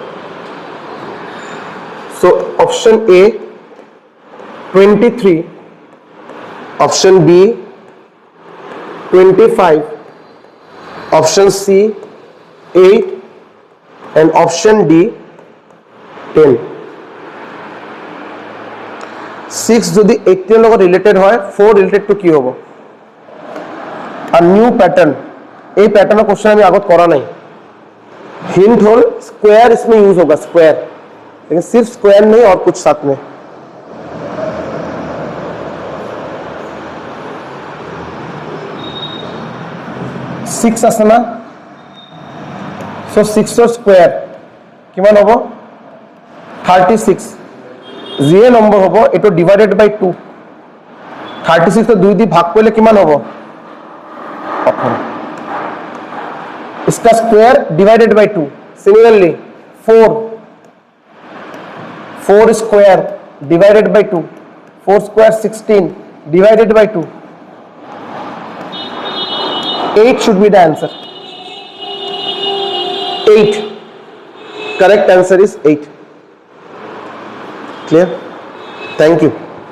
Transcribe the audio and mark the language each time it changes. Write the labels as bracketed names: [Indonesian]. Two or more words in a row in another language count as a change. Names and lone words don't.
[English] So option A 23, option B 25, option C 8 and option D 10. [Assamese] 6 যদি 18 লগত রিলেটেড হয়, 4 [English] related to [Assamese] কি হ'ব? [English] a new pattern. [Assamese] এই [English] pattern question [Assamese] আমি আগত করা নাই। [English] hint whole square [Hindi] इसमें यूज होगा, स्क्वायर, लेकिन सिर्फ स्क्वायर नहीं और कुछ साथ में। [Assamese] सिक्स আছে না, সো 6 ৰ স্কয়ার কিমান হ'ব? 36। যিয়ে নম্বৰ হ'ব এটো [English] divided by 2. [Assamese] 36 টো 2 দি ভাগ কৰিলে কিমান হ'ব? 18। [English] इसका square divided by 2। similarly 4 square divided by 2, 4 square 16 divided by 2, 8 should be the answer। 8, correct answer is 8। Clear? Thank you।